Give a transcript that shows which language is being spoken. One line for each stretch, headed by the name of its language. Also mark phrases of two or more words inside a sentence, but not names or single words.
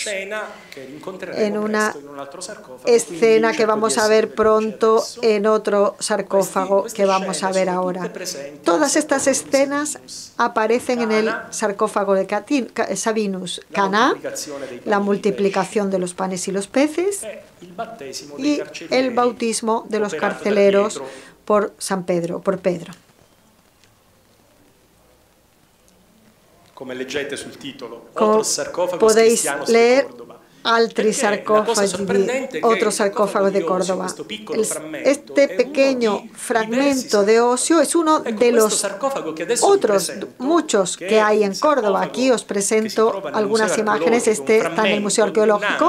Spanish: En una escena que vamos a ver pronto en otro sarcófago que vamos a ver ahora. Todas estas escenas aparecen en el sarcófago de Sabinus. Caná, la multiplicación de los panes y los peces, y el bautismo de los carceleros por Pedro.
Italian: Come leggete sul titolo,
Spanish: otro sarcofago cristiano de Córdoba. Altri sarcófagi, otro sarcófago de Córdoba. Este pequeño fragmento de Osio es uno de los otros muchos que hay en Córdoba. Aquí os presento algunas imágenes. Este está en el Museo Arqueológico.